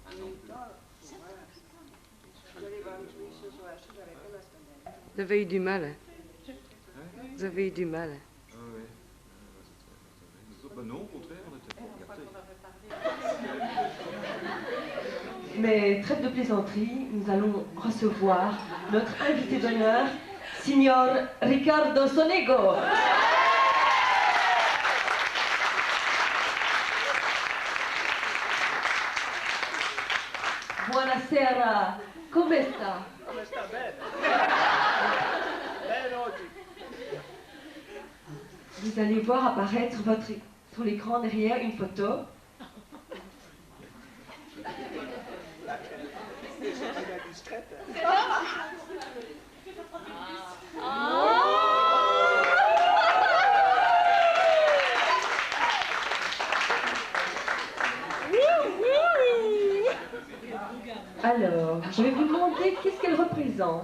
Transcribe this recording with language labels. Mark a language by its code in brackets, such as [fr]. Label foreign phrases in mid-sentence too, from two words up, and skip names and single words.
[fr] Vous avez eu du mal. Hein. Vous avez eu du mal. Ah oui. Ben non, au contraire, on était gâtés. Mais trêve de plaisanterie, nous allons recevoir notre invité d'honneur, [it] Signor Ricardo Sonego. Buonasera, come sta? Come sta bene? Bene oggi. [fr] Vous allez voir apparaître sur l'écran derrière une photo. C'est discrète. Alors, je vais vous demander qu'est-ce qu'elle représente.